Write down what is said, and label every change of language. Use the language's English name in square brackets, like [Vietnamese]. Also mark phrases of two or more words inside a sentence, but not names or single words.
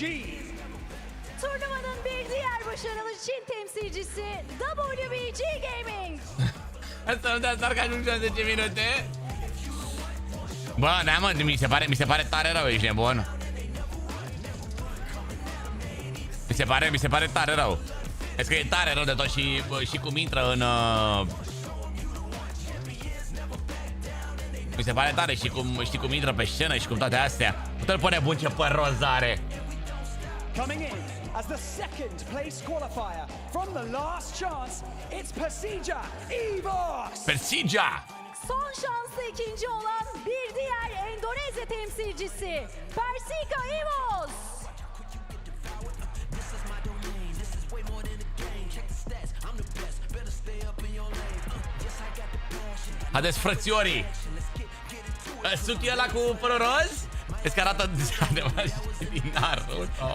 [Turkish] Turnuvanın bir diğer başarılı Çin temsilcisi WBG Gaming. [Romanian] Asta nu te asar ajung 10 minute. Bă, da, mă, mi se pare tare rău, ești nebun. Mi se pare tare rău. Vezi că e tare rău de tot și cum intră în... Mi se pare tare și cum intră pe scenă și cum toate astea. Uite-l pe nebun ce păr roz are. [English] Coming in as the second place qualifier from the last chance, it's Persija Evos. Persija! [Turkish] Son şanslı ikinci olan bir diğer Endonezya temsilcisi Persija Evos. [Romanian] Haideți, frățiorii! Sunt ăla cu părul roz? Vezi că arată adevărat din arul.